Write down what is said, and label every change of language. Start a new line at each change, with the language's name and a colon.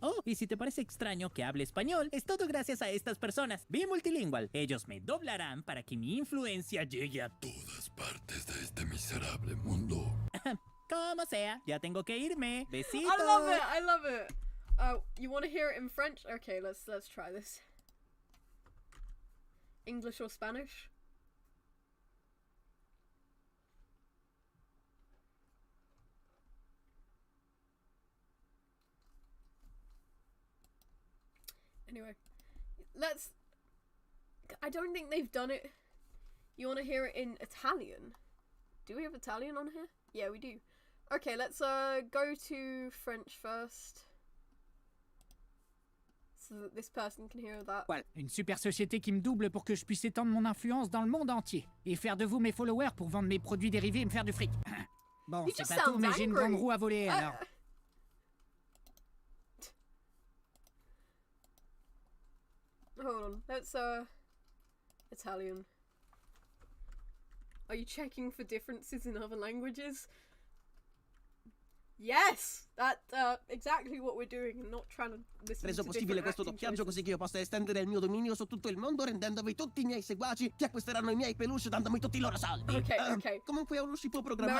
Spanish: Oh, y si te parece extraño que hable español, es todo gracias a estas personas. Vi Multilingual. Ellos me doblarán para que mi influencia llegue a todas partes de este miserable mundo. Como sea, ya tengo que irme. Besitos.
English: I love it. I love it. You want to hear it in French? Okay, let's try this. English or Spanish? Anyway, I don't think they've done it. You want to hear it in Italian? Do we have Italian on here? Yeah, we do. Okay, let's go to French first. So that this person can hear that.
French: Voilà, une super société qui me double pour que je puisse étendre mon influence dans le monde entier. Et faire de vous mes followers pour vendre mes produits dérivés et me faire du fric. Bon, c'est pas tout, mais j'ai une grande roue à voler, alors...
English: Hold on, let's Italian. Are you checking for differences in other languages? Yes! That's exactly what we're doing and not trying to listen
Italian: reso possibile questo doppiaggio così che io possa estendere il mio dominio su tutto il mondo rendendovi tutti i miei seguaci che acquisteranno i miei peluche dandomi tutti i loro soldi.
English: Okay.
Italian: Comunque è un uscito programmato